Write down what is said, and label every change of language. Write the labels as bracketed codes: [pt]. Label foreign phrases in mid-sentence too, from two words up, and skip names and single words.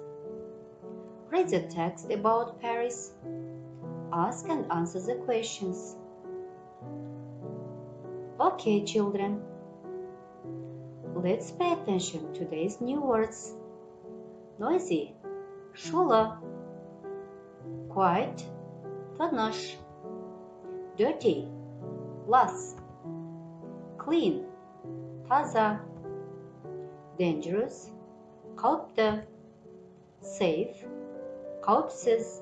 [en] Read the text about Paris. Ask and answer the questions. Okay, children. Let's pay attention to today's new words. Noisy, [kk] шулы. Quiet, тыныш. [en] Dirty, лас. Clean, таза. Dangerous, қауіпті. Safe, қауіпсіз.